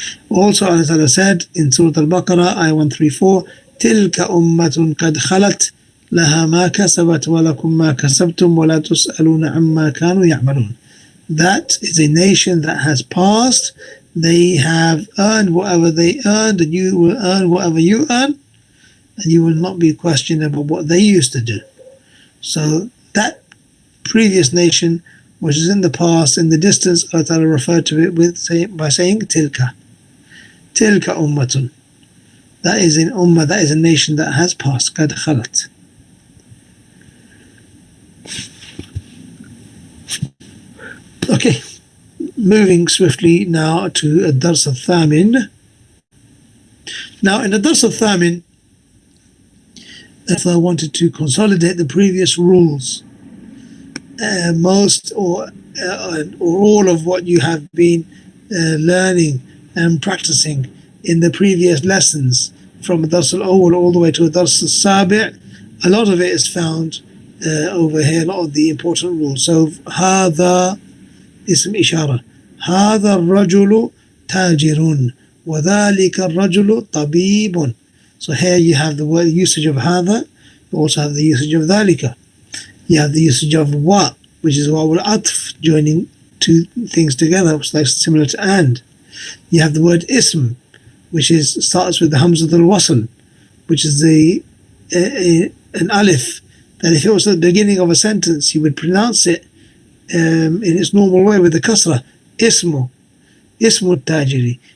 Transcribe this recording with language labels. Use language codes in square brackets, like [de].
[en] Also Allah Ta'ala said in Surah Al-Baqarah, ayah 134, [ar] تِلْكَ أُمَّةٌ قَدْ خَلَتْ لَهَا مَا كَسَبَتْ وَلَكُمْ مَا كَسَبْتُمْ وَلَا تُسْأَلُونَ عَمَّا كَانُوا يَعْمَلُونَ. [en] That is a nation that has passed. They have earned whatever they earned, and you will earn whatever you earn, and you will not be questioned about what they used to do. So that previous nation, which is in the past, in the distance, Allah Ta'ala referred to it by saying tilka ummatun. That is an ummah, that is a nation that has passed, qad khalat. Okay, moving swiftly now to ad-dars al-thamin. Now in ad-dars al-thamin, if I wanted to consolidate the previous rules, most or all of what you have been learning and practicing in the previous lessons, from Dars al-Awwal all the way to Dars al-Sabi', a lot of it is found over here, a lot of the important rules. [ar] So هذا اسم إشارة, هذا الرجل تاجر وذلك الرجل طبيب. [en] So here you have the word usage of هذا, you also have the usage of ذلك. You have the usage of wa, which is wa al-atf, joining two things together, which is similar to and. You have the word ism, which starts with the hamza al-wasl, which is an alif, that if it was at the beginning of a sentence, you would pronounce it in its normal way with the kasra, ismu tajiri.